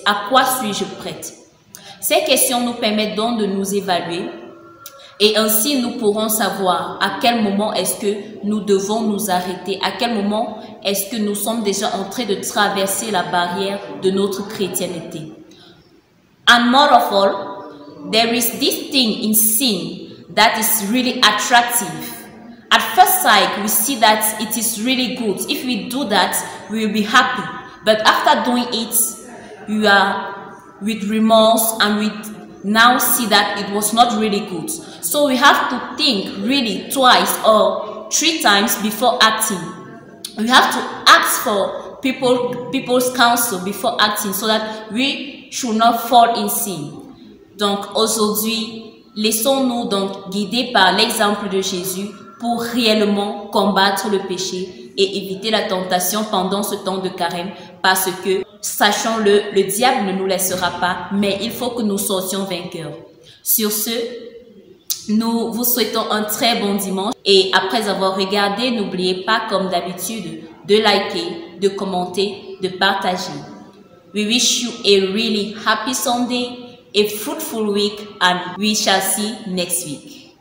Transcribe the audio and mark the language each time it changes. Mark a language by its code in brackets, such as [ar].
[fr] À quoi suis-je prête? Ces questions nous permettent donc de nous évaluer Et ainsi, nous pourrons savoir à quel moment est-ce que nous devons nous arrêter, à quel moment est-ce que nous sommes déjà en train de traverser la barrière de notre chrétienté. [en] And more of all, there is this thing in sin that is really attractive. At first sight, we see that it is really good. If we do that, we will be happy. But after doing it, we are with remorse and we now see that it was not really good. So we have to think really twice or 3 times before acting. We have to ask for people's counsel before acting so that we should not fall in sin. [fr] Donc aujourd'hui, laissons-nous donc guider par l'exemple de Jésus pour réellement combattre le péché et éviter la tentation pendant ce temps de carême, parce que, sachons-le, le diable ne nous laissera pas, mais il faut que nous sortions vainqueurs. Sur ce, nous vous souhaitons un très bon dimanche et après avoir regardé, n'oubliez pas comme d'habitude de liker, de commenter, de partager. [en] We wish you a really happy Sunday, a fruitful week, and we shall see next week.